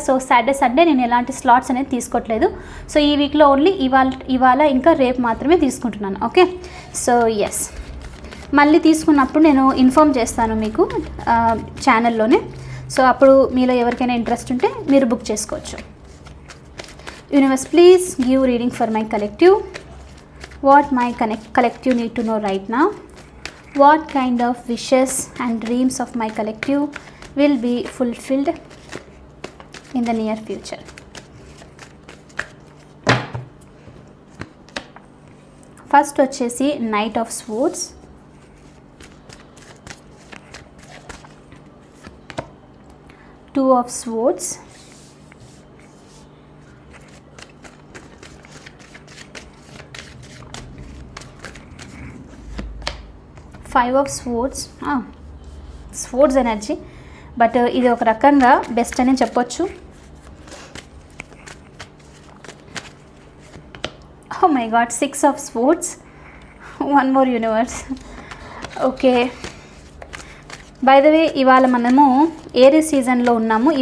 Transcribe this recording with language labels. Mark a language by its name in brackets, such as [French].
[Telugu] So Saturday Sunday నేను ఎలాంటి slots అనేది తీసుకోవట్లేదు. సో ఈ వీక్లో ఓన్లీ ఇవాళ ఇంకా రేపు మాత్రమే తీసుకుంటున్నాను. ఓకే, సో ఎస్, మళ్ళీ తీసుకున్నప్పుడు నేను ఇన్ఫామ్ చేస్తాను మీకు ఛానల్లోనే. సో అప్పుడు మీలో ఎవరికైనా ఇంట్రెస్ట్ ఉంటే మీరు బుక్ చేసుకోవచ్చు. [English] Universe, please give reading for my collective. What my collective need to know right now? What kind of wishes and dreams of my collective will be fulfilled in the near future? [Telugu] First వచ్చేసి Knight of Swords, Two of Swords, Five of Swords. Swords energy, but ఇది ఒక రకంగా best అని చెప్పొచ్చు. [English] Oh my God, six of swords. One more universe. [Telugu] Okay, by the way ఇవాళ మనము Aries సీజన్లో ఉన్నాము.